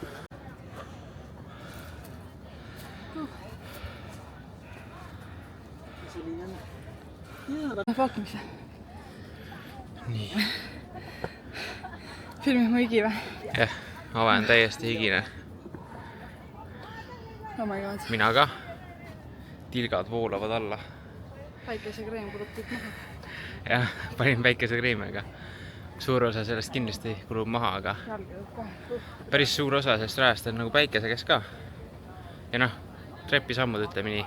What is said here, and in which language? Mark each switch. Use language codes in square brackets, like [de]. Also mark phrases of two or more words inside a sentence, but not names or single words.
[et] Vaatame seda. Nii. Filmib mu higi või? Jah, Ave on täiesti higine. [en] Oh my god. [et] Mina ka. Tilgad voolavad alla. Päikese kreem kulub kõik maha. jah, panin päikesekreemi, aga suur osa sellest kindlasti kulub maha, aga päris suur osa sellest rajast on nagu päikese käes ka. Ja noh, trepisammud ütleme nii.